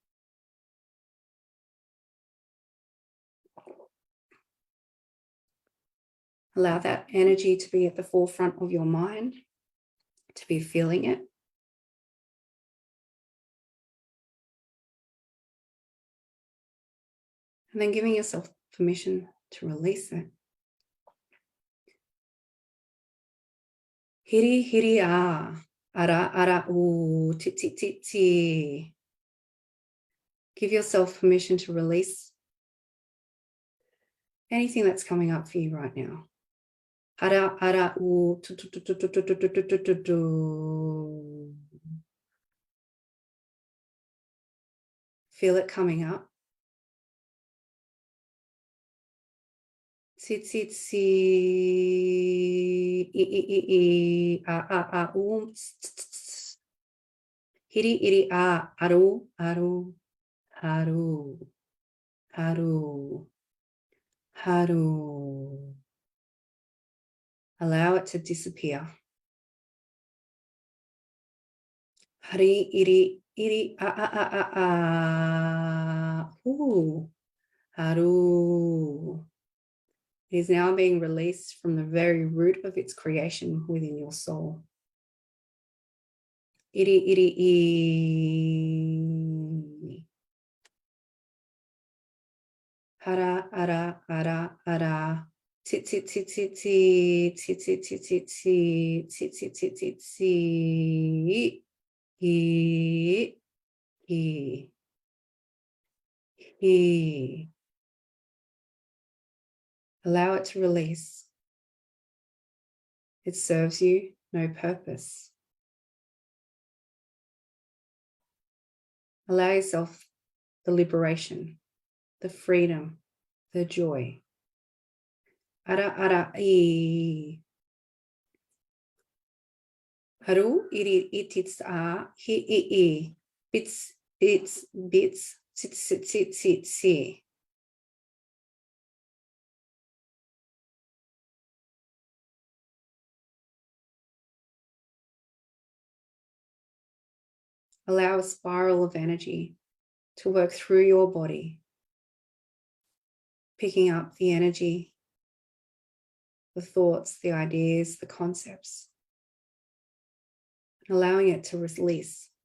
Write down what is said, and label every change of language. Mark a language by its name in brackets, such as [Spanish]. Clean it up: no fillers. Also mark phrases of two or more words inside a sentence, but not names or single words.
[English] Allow that energy to be at the forefront of your mind, to be feeling it. And then giving yourself permission to release it. Hiri, hiri, ah. Ara, ara, ooh. Ti, ti, ti, ti. Give yourself permission to release anything that's coming up for you right now. Ara, ara, ooh. Tu, tu, tu, tu, tu, tu, tu, tu, tu, tu, tu. Feel it coming up. Tsi, tsi, tsi. I, I, I, I. Ah, ah, ah, ooh. Tss, tss, tss. Hiri, hiri, ah. Aru, aru, aru, aru, aru. Allow it to disappear. Hari, iri, iri, ah, ah, ah, ah, ah. Ooh. Haru. It is now being released from the very root of its creation within your soul. Iri, iri, i. Hara, ara, ara, ara. Ti, ti, ti, ti, ti, ti, ti, ti, ti, ti, ti, ti, ti, ti, ti. He. Allow it to release. It serves you no purpose. Allow yourself the liberation, the freedom, the joy. Ara, ara, I. Haru, iri, itits, a, hi, I. Bits, bits, bits, sit, sit, sit, sit, sit. Allow a spiral of energy to work through your body, picking up the energy, the thoughts, the ideas, the concepts, allowing it to release